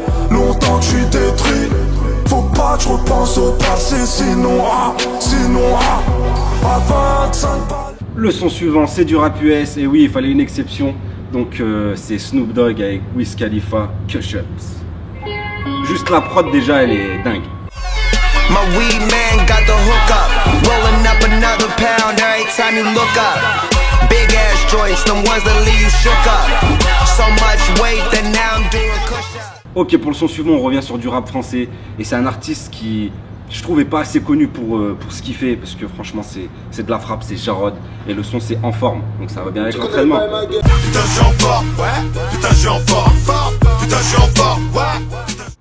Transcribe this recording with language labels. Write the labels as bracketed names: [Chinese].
[French] Longtemps que je suis détruit. Faut pas que je repense au passé. Sinon, à 25 balles. Le son suivant, c'est du rap US. Et oui, il fallait une exception. Donc, c'est Snoop Dogg avec Wiz Khalifa, Kush Ups. Juste la prod, déjà, elle est dingue. [English] My weed man got the hook up, rolling up another pound every time you look up. Big ass joints, them ones that leave you shook up. So much weight that now I'm doing push-ups. [French] Ok, pour le son suivant, on revient sur du rap français. Et c'est un artiste qui, je trouvais pas assez connu pour ce qu'il fait. Parce que franchement, c'est de la frappe, c'est Jarod. Et le son, c'est En Forme. Donc ça va bien avec l'entraînement. Putain, je suis en forme, ouais. Putain, je suis en forme, putain, je suis en forme, ouais.